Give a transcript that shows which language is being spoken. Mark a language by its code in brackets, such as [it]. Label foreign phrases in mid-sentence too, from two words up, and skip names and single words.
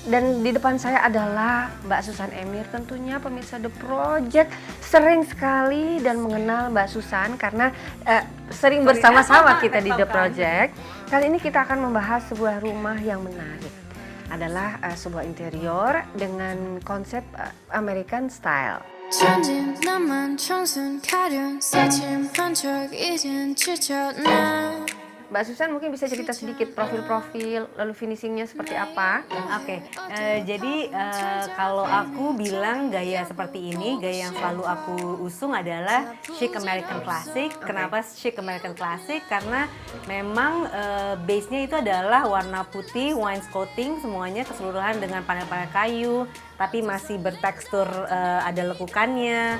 [id] Dan di depan saya adalah Mbak Susan Emir. Tentunya pemirsa The Project sering sekali dan mengenal Mbak Susan karena sering bersama-sama kita di The Project. Kali ini kita akan membahas sebuah rumah yang menarik. Adalah sebuah interior dengan konsep [en] American style. [ko] 천진 나만 청순 가련 새침 한 척 이젠 지쳤나 [id] Mbak Susan mungkin bisa cerita sedikit profil-profil lalu finishingnya seperti apa? Oke, jadi kalau aku bilang gaya seperti ini, gaya yang selalu aku usung adalah [en] chic American classic. [id] Kenapa [en] chic American classic? [id] Karena memang base-nya itu adalah warna putih, wainscoting, semuanya keseluruhan dengan panel-panel kayu, tapi masih bertekstur ada lekukannya.